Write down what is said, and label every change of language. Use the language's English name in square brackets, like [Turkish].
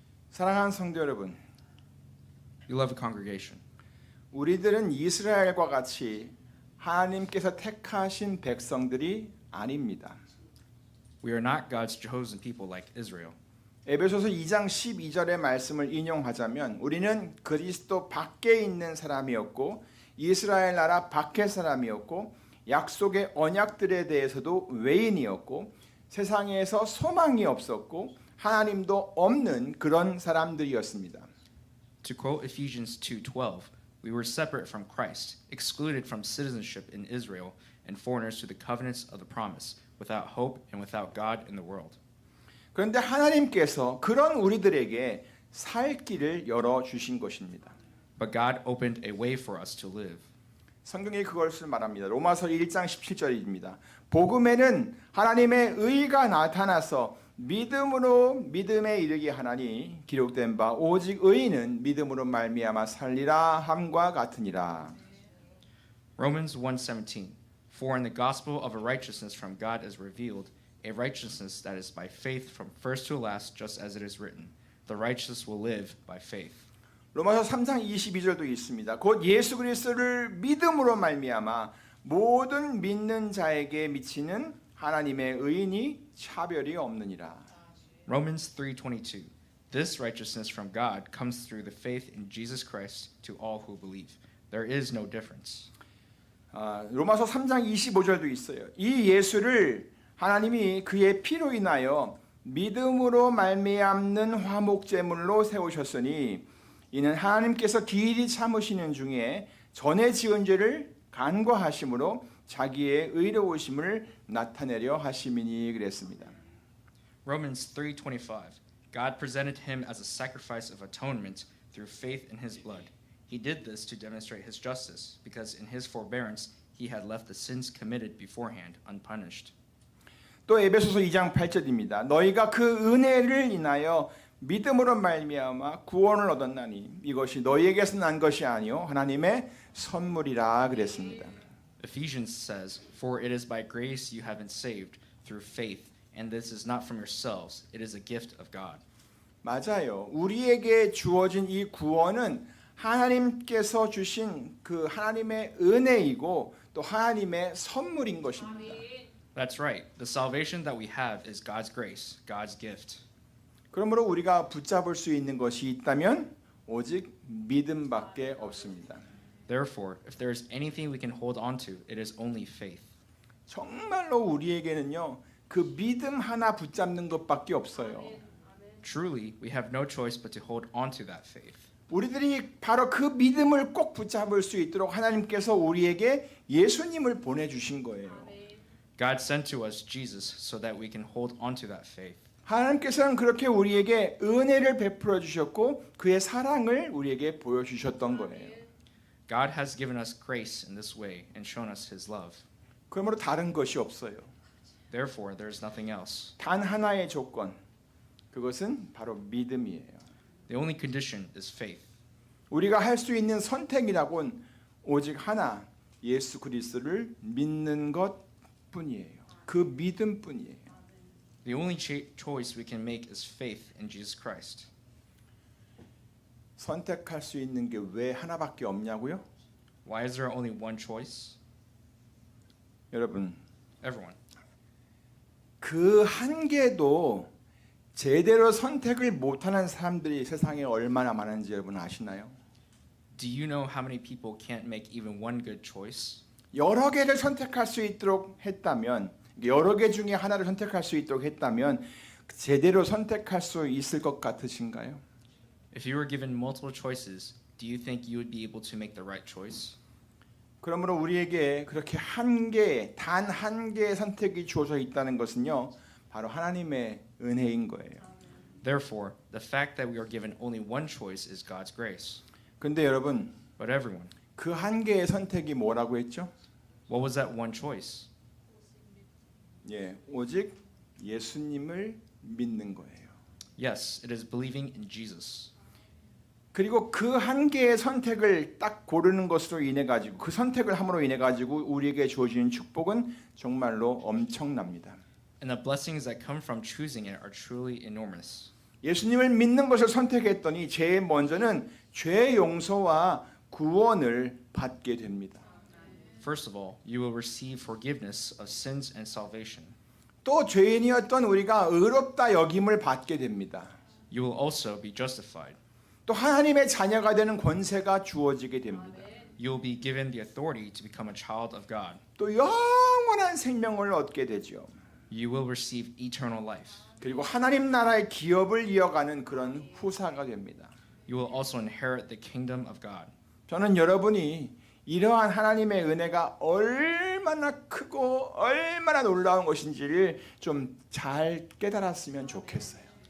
[Korean] 사랑하는 성도 여러분, [English] Beloved congregation, [Korean] 우리들은 이스라엘과 같이 하나님께서 택하신 백성들이 아닙니다. [English] we are not God's chosen people like Israel. [Korean] 에베소서 2장 12절의 말씀을 인용하자면 우리는 그리스도 밖에 있는 사람이었고 이스라엘 나라 밖의 사람이었고 약속의 언약들에 대해서도 외인이었고 세상에서 소망이 없었고 하나님도 없는 그런 사람들이었습니다. [English] To quote Ephesians 2:12, we were separate from Christ, excluded from citizenship in Israel, and foreigners to the covenants of the promise, without hope and without God in the world. [Korean] 그런데 하나님께서 그런 우리들에게 살 길을 열어 주신 것입니다. [English] But God opened a way for us to live. [Korean] 성경이 그것을 말합니다. 로마서 1장 17절입니다. 복음에는 하나님의 의가 나타나서 믿음으로 믿음에 이르게 하나니 기록된 바 오직 의인은 믿음으로 말미암아 살리라 함과 같으니라. [English] Romans 1:17, for in the gospel of a righteousness from God is revealed, a righteousness that is by faith from first to last, just as it is written, the righteous will live by faith. [Korean] 로마서 3장 22절도 있습니다. 곧 예수 그리스도를 믿음으로 말미암아 모든 믿는 자에게 미치는 하나님의 의인이 차별이 없느니라. [English] Romans 3:22, this righteousness from God comes through the faith in Jesus Christ to all who believe. There is no difference. [Korean] 로마서 3장 25절도 있어요. 이 예수를 하나님이 그의 피로 인하여 믿음으로 말미암는 화목제물로 세우셨으니 이는 하나님께서 길이 참으시는 중에 전에 지은 죄를 간과하심으로 자기의 의로우심을 나타내려 하심이니 그랬습니다. [English] Romans 3:25, God presented him as a sacrifice of atonement through faith in his blood. He did this to demonstrate his justice, because in his forbearance he had left the sins committed beforehand unpunished. [Korean] 또 에베소서 2장 8절입니다. 너희가 그 은혜를 인하여 믿음으로 말미암아 구원을 얻었나니 이것이 너희에게서 난 것이 아니요 하나님의 선물이라 그랬습니다. [English] Ephesians says, for it is by grace you have been saved through faith, and this is not from yourselves, it is a gift of God. [Korean] 맞아요. 우리에게 주어진 이 구원은 하나님께서 주신 그 하나님의 은혜이고 또 하나님의 선물인 것입니다. [English] That's right. The salvation that we have is God's grace, God's gift. [Korean] 그러므로 우리가 붙잡을 수 있는 것이 있다면 오직 믿음밖에 없습니다. [English] Therefore, if there is anything we can hold on to, it is only faith. [Korean] 정말로 우리에게는요. 그 믿음 하나 붙잡는 것밖에 없어요. [English] Truly, we have no choice but to hold on to that faith. [Korean] 우리들이 바로 그 믿음을 꼭 붙잡을 수 있도록 하나님께서 우리에게 예수님을 보내주신 거예요. [English] God sent to us Jesus so that we can hold on to that faith. [Korean] 하나님께서는 그렇게 우리에게 은혜를 베풀어 주셨고 그의 사랑을 우리에게 보여주셨던 거예요. [English] God has given us grace in this way and shown us his love. [Korean] 그러므로 다른 것이 없어요. [English] Therefore, there is nothing else. [Korean] 단 하나의 조건, 그것은 바로 믿음이에요. [English] The only condition is faith. [Korean] 우리가 할 수 있는 선택이라곤 오직 하나, 예수 그리스도를 믿는 것뿐이에요. 그 믿음뿐이에요. [English] The only choice we can make is faith in Jesus Christ. [Korean] 선택할 수 있는 게 왜 하나밖에 없냐고요? [English] Why is there only one choice? [Korean] 여러분, [English] Everyone. [Korean] 그 한 개도 제대로 선택을 못하는 사람들이 세상에 얼마나 많은지 여러분 아시나요? [English] Do you know how many people can't make even one good choice? [Korean] 여러 개를 선택할 수 있도록 했다면, 여러 개 중에 하나를 선택할 수 있도록 했다면 제대로 선택할 수 있을 것 같으신가요? [English] If you were given multiple choices, do you think you would be able to make the right choice? [Korean] 그러므로 우리에게 그렇게 한 개, 단 한 개의 선택이 주어져 있다는 것은요, 바로 하나님의 은혜인 거예요. [English] Therefore, the fact that we are given only one choice is God's grace. [Korean] 근데 여러분, [English] But everyone, [Korean] 그 한 개의 선택이 뭐라고 했죠? [English] what was that one choice? [Korean] 예, 오직 예수님을 믿는 거예요. [English] Yes, it is believing in Jesus. [Korean] 그리고 그 한 개의 선택을 딱 고르는 것으로 인해 가지고 그 선택을 함으로 인해 가지고 우리에게 주어지는 축복은 정말로 엄청납니다. [English] And the blessings that come from choosing it are truly enormous. [Korean] 예수님을 믿는 것을 선택했더니 제일 먼저는 죄 용서와 구원을 받게 됩니다. [English] First of all, you will receive forgiveness of sins and salvation. [Korean] 또 죄인이었던 우리가 의롭다 여김을 받게 됩니다. [English] You will also be justified. [Korean] 또 하나님의 자녀가 되는 권세가 주어지게 됩니다. [English] You will be given the authority to become a child of God. [Korean] 또 영원한 생명을 얻게 되죠. [English] You will receive eternal life. [Korean] 그리고 하나님 나라의 기업을 이어가는 그런 후사가 됩니다. [English] You will also inherit the kingdom of God. [Korean] 저는 여러분이 이러한 하나님의 은혜가 얼마나 크고 얼마나 놀라운 것인지를 좀 잘 깨달았으면 좋겠어요.